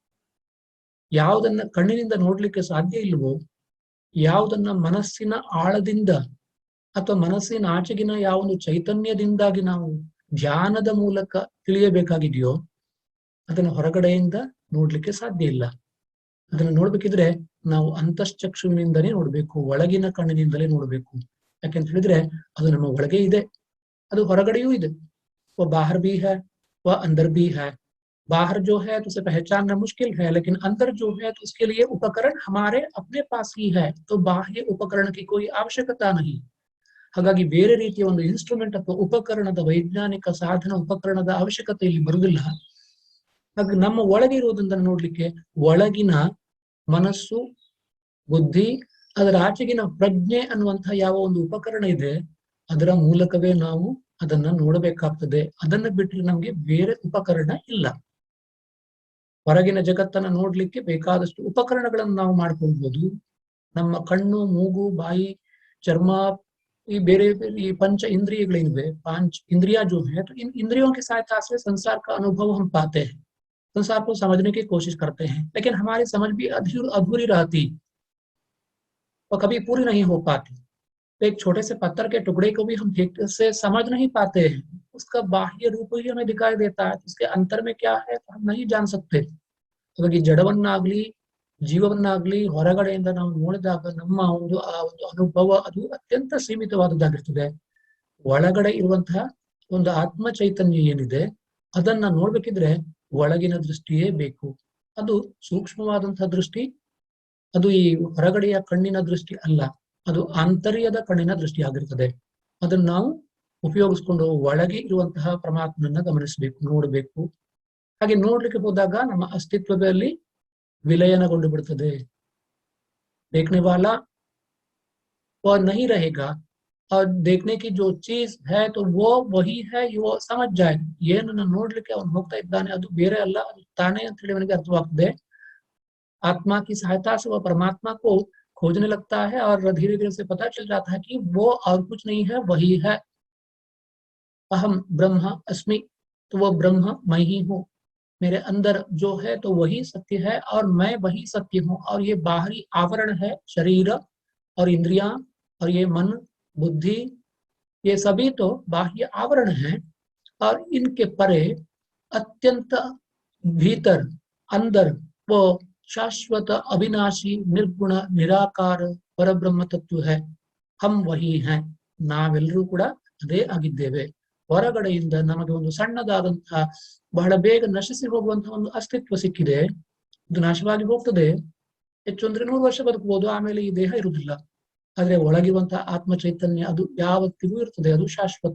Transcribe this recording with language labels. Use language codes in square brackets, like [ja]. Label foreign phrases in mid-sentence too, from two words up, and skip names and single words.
[kn] ಯಾವುದನ್ನ ಕಣ್ಣಿನಿಂದ ನೋಡ್ಲಿಕ್ಕೆ ಸಾಧ್ಯ ಇಲ್ವೋ, ಯಾವುದನ್ನ ಮನಸ್ಸಿನ ಆಳದಿಂದ ಅಥವಾ ಮನಸ್ಸಿನ ಆಚೆಗಿನ ಯಾವ ಒಂದು ಚೈತನ್ಯದಿಂದಾಗಿ ನಾವು ಧ್ಯಾನದ ಮೂಲಕ ತಿಳಿಯಬೇಕಾಗಿದೆಯೋ ಅದನ್ನು ಹೊರಗಡೆಯಿಂದ ನೋಡ್ಲಿಕ್ಕೆ ಸಾಧ್ಯ ಇಲ್ಲ. ಅದನ್ನು ನೋಡ್ಬೇಕಿದ್ರೆ ನಾವು ಅಂತಶ್ಚಕ್ಷುವಿನಿಂದಲೇ ನೋಡ್ಬೇಕು, ಒಳಗಿನ ಕಣ್ಣಿನಿಂದಲೇ ನೋಡ್ಬೇಕು. ಯಾಕೆಂತ ಹೇಳಿದ್ರೆ ಅದು ನಮ್ಮ ಒಳಗೆ ಇದೆ, ಅದು ಹೊರಗಡೆಯೂ ಇದೆ। [hi] वो बाहर भी है, वह अंदर भी है। बाहर जो है तो उसे पहचानना मुश्किल है, लेकिन अंदर जो है तो उसके लिए उपकरण हमारे अपने पास ही है, तो बाह्य उपकरण की कोई आवश्यकता नहीं। [kn] ಹಾಗಾಗಿ ಬೇರೆ ರೀತಿಯ ಒಂದು ಇನ್ಸ್ಟ್ರೂಮೆಂಟ್ ಅಥವಾ ಉಪಕರಣದ ವೈಜ್ಞಾನಿಕ ಸಾಧನ ಉಪಕರಣದ ಅವಶ್ಯಕತೆ ಇಲ್ಲಿ ಬರುವುದಿಲ್ಲ। ಹಾಗೆ ನಮ್ಮ ಒಳಗೆ ಇರುವುದನ್ನು ನೋಡ್ಲಿಕ್ಕೆ ಒಳಗಿನ ಮನಸ್ಸು, ಬುದ್ಧಿ, ಅದರ ಆಚೆಗಿನ ಪ್ರಜ್ಞೆ ಅನ್ನುವಂತಹ ಯಾವ ಒಂದು ಉಪಕರಣ ಇದೆ ಅದರ ಮೂಲಕವೇ ನಾವು ಅದನ್ನ ನೋಡಬೇಕಾಗ್ತದೆ। ಅದನ್ನ ಬಿಟ್ಟರೆ ನಮ್ಗೆ ಬೇರೆ ಉಪಕರಣ ಇಲ್ಲ। ಹೊರಗಿನ ಜಗತ್ತನ್ನ ನೋಡ್ಲಿಕ್ಕೆ ಬೇಕಾದಷ್ಟು ಉಪಕರಣಗಳನ್ನು ನಾವು ಮಾಡ್ಕೊಳ್ಬಹುದು। ನಮ್ಮ ಕಣ್ಣು, ಮೂಗು, ಬಾಯಿ, ಚರ್ಮ, [hi] ये बेरे ये पंच इंद्रियಗಳೇನಿವೆ, पांच इंद्रिया जो है, तो इन इंद्रियों की सहायता से संसार का अनुभव हम पाते हैं, संसार को समझने की कोशिश करते हैं, लेकिन हमारी समझ भी अधूरी रहती और कभी पूरी नहीं हो पाती। तो एक छोटे से पत्थर के टुकड़े को भी हम ठीक से समझ नहीं पाते हैं, उसका बाह्य रूप ही हमें दिखाई देता है, उसके अंतर में क्या है तो हम नहीं जान सकते। [kn] ಹಾಗಾಗಿ ಜಡವನ್ನಾಗ್ಲಿ ಜೀವವನ್ನಾಗ್ಲಿ ಹೊರಗಡೆಯಿಂದ ನಾವು ನೋಡಿದಾಗ ನಮ್ಮ ಒಂದು ಅನುಭವ ಅದು ಅತ್ಯಂತ ಸೀಮಿತವಾದದ್ದಾಗಿರ್ತದೆ. ಒಳಗಡೆ ಇರುವಂತಹ ಒಂದು ಆತ್ಮ ಚೈತನ್ಯ ಏನಿದೆ ಅದನ್ನ ನೋಡ್ಬೇಕಿದ್ರೆ ಒಳಗಿನ ದೃಷ್ಟಿಯೇ ಬೇಕು. ಅದು ಸೂಕ್ಷ್ಮವಾದಂತಹ ದೃಷ್ಟಿ, ಅದು ಈ ಹೊರಗಡೆಯ ಕಣ್ಣಿನ ದೃಷ್ಟಿ ಅಲ್ಲ, ಅದು ಆಂತರ್ಯದ ಕಣ್ಣಿನ ದೃಷ್ಟಿ ಆಗಿರ್ತದೆ. ಅದನ್ನ ನಾವು ಉಪಯೋಗಿಸ್ಕೊಂಡು ಒಳಗೆ ಇರುವಂತಹ ಪರಮಾತ್ಮನನ್ನ ಗಮನಿಸಬೇಕು, ನೋಡಬೇಕು. ಹಾಗೆ ನೋಡ್ಲಿಕ್ಕೆ ಹೋದಾಗ ನಮ್ಮ ಅಸ್ತಿತ್ವದಲ್ಲಿ ವಿಲಯನಗೊಂಡು ಬಿಡುತ್ತದೆ. [hi] देखने वाला और नहीं रहेगा और देखने की जो चीज है तो वो वही है, वो समझ जाए. [kn] ಏನನ್ನ ನೋಡ್ಲಿಕ್ಕೆ ಅವನು ಹೋಗ್ತಾ ಇದ್ದಾನೆ ಅದು ಬೇರೆ ಅಲ್ಲ, ಅದು ತಾನೇ ಅಂತ ಹೇಳಿ ಅವನಿಗೆ ಅರ್ಥವಾಗ್ತದೆ. [hi] आत्मा की सहायता से वह परमात्मा को खोजने लगता है और धीरे धीरे से पता चल जाता है कि वो और कुछ नहीं है, वही है. [sa] अहम ब्रह्म अस्मि, [hi] तो वो ब्रह्म मैं ही हूँ. मेरे अंदर जो है तो वही सत्य है और मैं वही सत्य हूँ. और ये बाहरी आवरण है, शरीर और इंद्रियां और ये मन बुद्धि, ये सभी तो बाह्य आवरण हैं. और इनके परे अत्यंत भीतर अंदर वो शाश्वत अविनाशी निर्गुण निराकार परब्रह्म तत्व है. हम वही हैं. [kn] ನಾವೆಲ್ಲರೂ ಕೂಡ ಅದೇ ಆಗಿದ್ದೇವೆ. ಹೊರಗಡೆಯಿಂದ ನಮಗೆ ಒಂದು ಸಣ್ಣದಾದಂತಹ ಬಹಳ ಬೇಗ ನಶಿಸಿ ಹೋಗುವಂತಹ ಒಂದು ಅಸ್ತಿತ್ವ ಸಿಕ್ಕಿದೆ. ಇದು ನಾಶವಾಗಿ ಹೋಗ್ತದೆ. ಹೆಚ್ಚು ಅಂದ್ರೆ 100 ವರ್ಷ ಬದುಕಬಹುದು, ಆಮೇಲೆ ಈ ದೇಹ ಇರುವುದಿಲ್ಲ. ಆದ್ರೆ ಒಳಗಿರುವಂತಹ ಆತ್ಮ ಚೈತನ್ಯ ಅದು ಯಾವತ್ತಿಗೂ ಇರ್ತದೆ, ಅದು ಶಾಶ್ವತ.